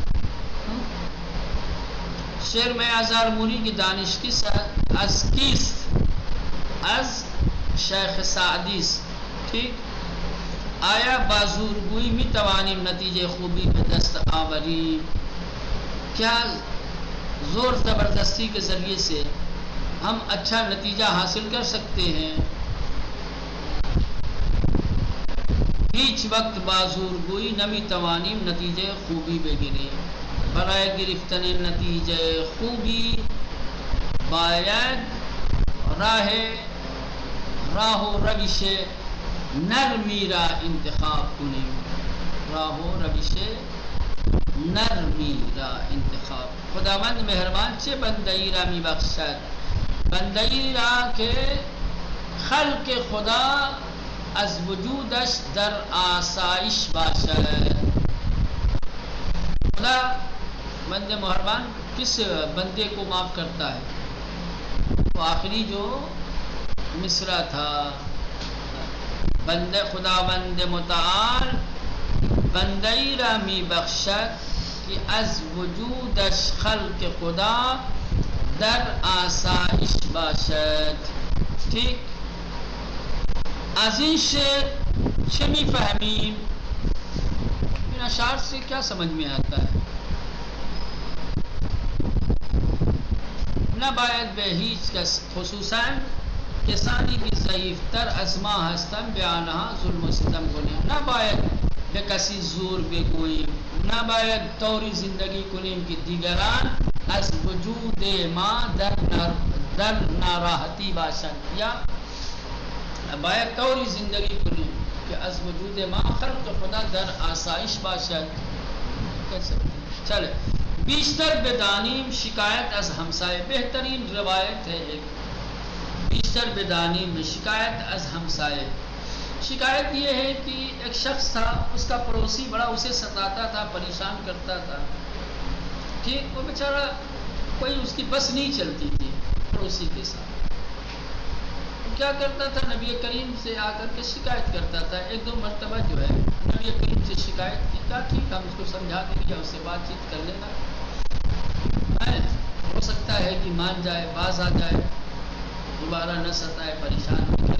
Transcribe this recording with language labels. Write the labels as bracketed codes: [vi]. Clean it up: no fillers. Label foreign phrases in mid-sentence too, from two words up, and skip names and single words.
[fa] شعر میازار موری کی دانش از کیست؟ از شیخ سعدی است۔ ٹھیک، آیا بازورگویی می توانیم نتیجے خوبی به دست آوریم؟ [ur] کیا زور زبردستی کے ذریعے سے ہم اچھا نتیجہ حاصل کر سکتے ہیں؟ [fa] هیچ وقت بازورگویی نمی توانیم نتیجه خوبی بگیریم۔ برای گرفتن نتیجه خوبی باید راه و روش نرمی را انتخاب کنیم۔ راه و روش نرمی را انتخاب۔ خداوند مهربان چه بندگی را می بخشد؟ بندگی را که خلق خدا از وجودش در آسایش باشد۔ [ur] خدا بند مہربان کس بندے کو معاف کرتا ہے؟ تو آخری جو مصرع تھا، [fa] بندے خداوند متعال بندگی را می بخشد که از وجودش خلق خدا در آسایش باشد۔ ٹھیک، از این شعر چه می فهمیم؟ [ur] ان اشعار سے کیا سمجھ میں آتا ہے؟ [fa] نباید به هیچ کس، خصوصاً کسانی که ضعیفتر از ما هستند به آنها ظلم و ستم کنیم۔ نباید به کسی زور بگوییم، نباید طوری زندگی کنیم که دیگران از وجود ما در ناراحتی باشند، یا باید طوری زندگی کنیم که از وجود ما خلق خدا در آسایش باشد۔ چلے، بیشتر بدانیم شکایت از ہمسائے، [ur] بہترین روایت ہے ایک، [fa] بیشتر بدانیم شکایت از ہمسائے۔ [ur] شکایت یہ ہے کہ ایک شخص تھا، اس کا پڑوسی بڑا اسے ستاتا تھا، پریشان کرتا تھا۔ ٹھیک، وہ بیچارہ کوئی اس کی بس نہیں چلتی تھی پڑوسی کے ساتھ۔ کیا کرتا تھا؟ نبی کریم سے آ کر کے شکایت کرتا تھا۔ ایک دو مرتبہ جو ہے نبی کریم سے شکایت کی، کہا ٹھیک ہم اس کو سمجھا دیں گے، اس سے بات چیت کر لینا، ہو سکتا ہے کہ مان جائے، باز آ جائے، دوبارہ نہ ستائے، پریشان نہ کرے۔